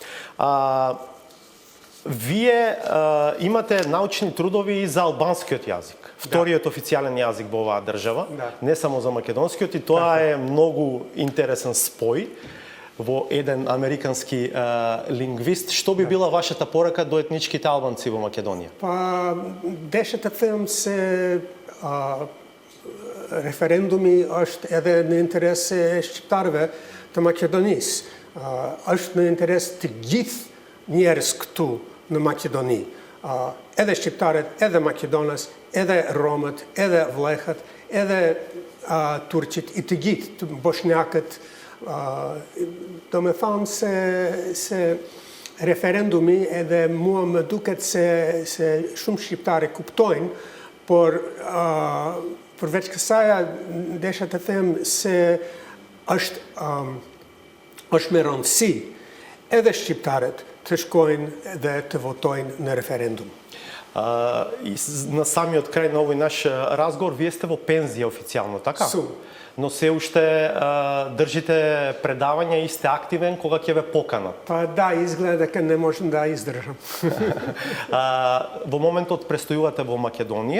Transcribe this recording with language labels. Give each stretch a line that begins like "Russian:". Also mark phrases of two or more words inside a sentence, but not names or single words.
Macedonian: Вие имате научни трудови и за албанскиот јазик, вториот официјален јазик во оваа држава, не само за македонскиот, и тоа е многу интересен спој во еден американски лингвист. Што би била вашата порака до етничките албанци во Македонија?
Albanian: Pa, desha të them se referendumi është edhe në interes e shqiptarëve të Maqedonisë. Është në interes të gjithë njerëz këtu në Maqedoni. Edhe shqiptarët, edhe makedonës, edhe romët, edhe vllehët, edhe turqit, i të gjithë, të bosnjakët. Do me thonë se referendumi edhe mua më duket se shumë shqiptare kuptojnë, por përveç kësaja desha të them se është me rëndësi edhe shqiptarët të shkojnë dhe të votojnë në referendum.
Macedonian: На самиот крај на овој наш разговор, вие сте во пензија официјално, така? Сум. Но се уште држите предавања и сте активен кога ќе ве поканат. Па да, изгледа дека не можам да издржам. Во моментот престојувате во Македонија.